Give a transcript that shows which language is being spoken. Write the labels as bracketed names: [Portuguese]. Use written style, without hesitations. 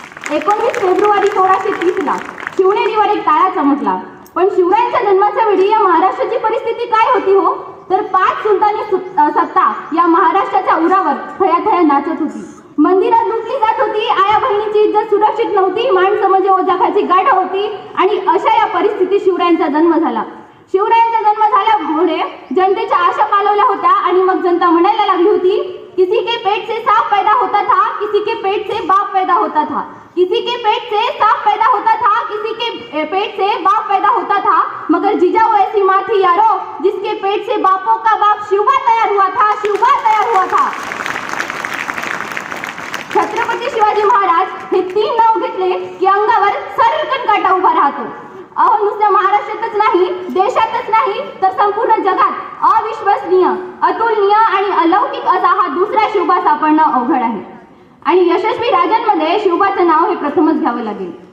[Marathi] 19 February 1630 ला शिवनेरीवर एक टाळा चमकला, पण शिवरायांच्या जन्माच्या वेळी या महाराष्ट्राची परिस्थिती काय होती हो, तर 5 सुलतानी सत्ता या महाराष्ट्राच्या उरावर थयाथया नाचत होती। मंदिरात लुटली जात होती, आया बहिणीची इज्जत सुरक्षित नव्हती, मान समजे ओझाखाची गाढ होती, आणि अशा या परिस्थितीत शिवरायांचा जन्म झाला। शिवरायांचा जन्म झाल्यामुळे जनतेच्या आशा पालवल्या होत्या, आणि मग जनता म्हणायला लागली होती, [Hindi] किसी के पेट से सांप पैदा होता था, किसी के पेट से बाप पैदा होता था, किसी के पेट से सांप पैदा होता था, किसी के पेट से बाप पैदा होता था, मगर जिजाऊ ऐसी माँ थी यारो, जिसके पेट से बापों का बाप शिवबा तैयार हुआ था, शिवबा तैयार हुआ था। [Marathi] छत्रपती शिवाजी महाराज हे 3 नाव घेतले की अंगावर सरकन काटा उभा राहतो। अहो नुसत्या महाराष्ट्रातच नाही, देशातच नाही, तर संपूर्ण जगात अविश्वसनीय, अतुलनीय आणि अलौकिक असा हा दुसरा शिवबा सापडणं अवघड आहे, आणि यशस्वी राजांमध्ये शिवबाचं नाव हे प्रथमच घ्यावं लागेल।